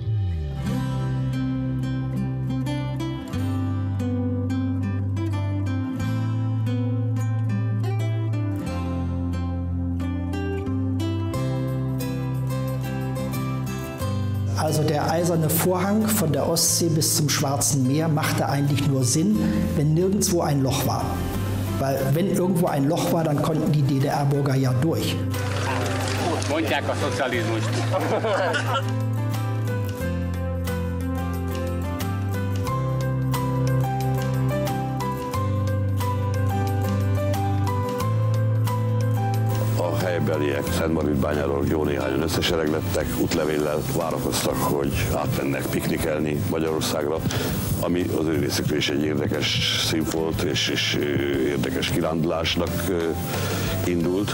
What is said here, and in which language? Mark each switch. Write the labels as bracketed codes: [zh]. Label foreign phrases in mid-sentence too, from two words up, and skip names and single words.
[de] Also der eiserne Vorhang von der Ostsee bis zum Schwarzen Meer machte eigentlich nur Sinn, wenn nirgendwo ein Loch war. Weil wenn irgendwo ein Loch war, dann konnten die DDR-Bürger ja durch. [hu] Mondják a szocializmust. A helybeliek Szentmargit-bányáról jó néhányan összesereglettek, útlevéllel várakoztak, hogy átmennek piknikelni Magyarországra, ami az ő részükről is egy érdekes színfolt és érdekes kirándulásnak indult.